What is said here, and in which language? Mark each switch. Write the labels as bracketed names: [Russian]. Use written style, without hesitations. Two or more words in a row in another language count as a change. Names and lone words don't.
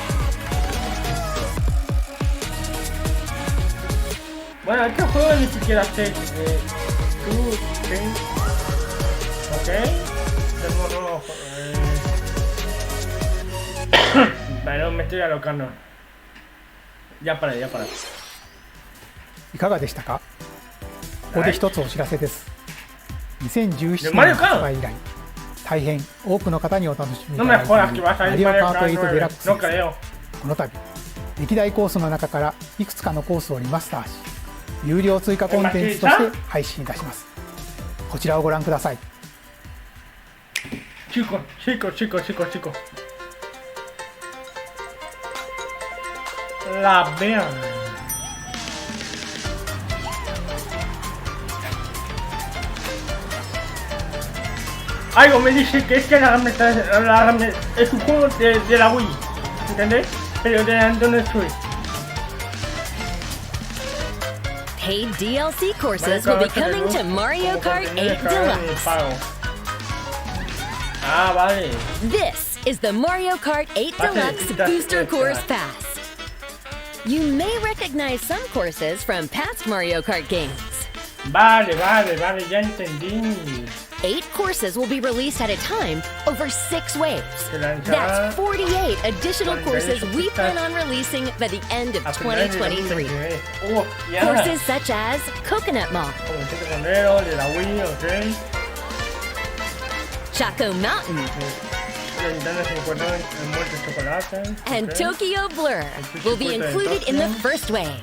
[Spanish] Bueno, este juego ni siquiera sé. Ok. Tengo pero me estoy alocando. Ya para. [Japanese] いかがでしたか。ここで一つお知らせです。2017年発売以来、大変多くの方にお楽しみいただいているマリオカート8デラックスです。この度、歴代コースの中からいくつかのコースをリマスターし、有料追加コンテンツとして配信いたします。こちらをご覧ください。 [Spanish] Chico. La vean. Algo me dice que es que es un juego de la Wii, ¿entendés? Pero de Nintendo Switch. [English] Paid DLC courses will be coming to Mario Kart 8 Deluxe. [Spanish] Ah, vale. [English] This is the Mario Kart 8 Deluxe Booster Course Pass. You may recognize some courses from past Mario Kart games. [Spanish] Vale, ya entendí. [English] 8 courses will be released at a time over 6 waves. That's 48 additional courses we plan on releasing by the end of 2023. Courses such as Coconut Mall, Choco Mountain, and Tokyo Blur will be included in the first wave.